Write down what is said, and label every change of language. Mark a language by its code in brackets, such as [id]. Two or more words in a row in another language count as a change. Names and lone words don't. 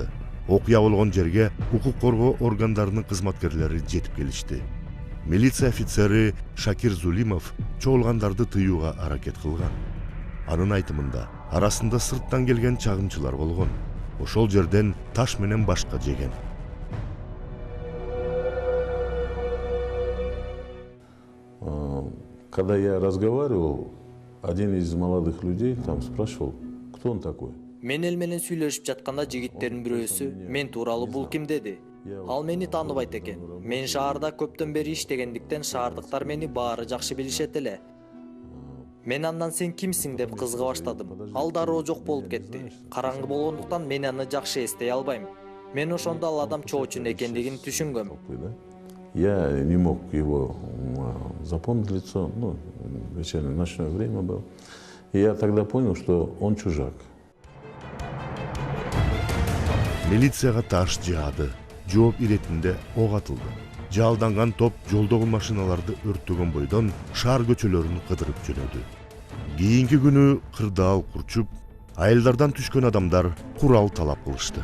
[ky] Окуя болгон жерге укук коргоо органдарынын кызматкерлери жетип келишти. Милиция офицери Шакир Зулимов чогулгандарды тыюуга аракет кылган. Анын айтымында арасында сырттан келген чагымчылар болгон. Ошол жерден таш менен башка жеген. [ru] Когда я разговаривал, один из молодых людей там спрашивал, кто он такой. [ky] Мен эл менен сүйлөшүп жатканда жигиттердин бирөөсү мен тууралуу бул ким деди. Ал мени тааныбайт экен. Мен шаарда көптөн бери иштегендиктен шаардыктар мени баары жакшы билишет эле. Мен андан сен кимсиң деп кызыга баштадым. Ал дароо жок болуп кетти. Караңгы болгондуктан мен аны жакшы эстей албайм. Мен ошондо ал адам чоочун экендигин түшүнгөм. [ru] Я не мог его запомнить лицо, ну, вечернее, ночное время было. И я тогда понял, что он чужак. [ky] Милицияга таш жаады, жооп иретинде ок атылды. Жалданган топ жолдогу машиналарды өрттөгөн бойдон шаар көчөлөрүн кыдырып жөнөдү. Кийинки күнү кырдаал курчуп, айылдардан түшкөн адамдар курал талап кылышты.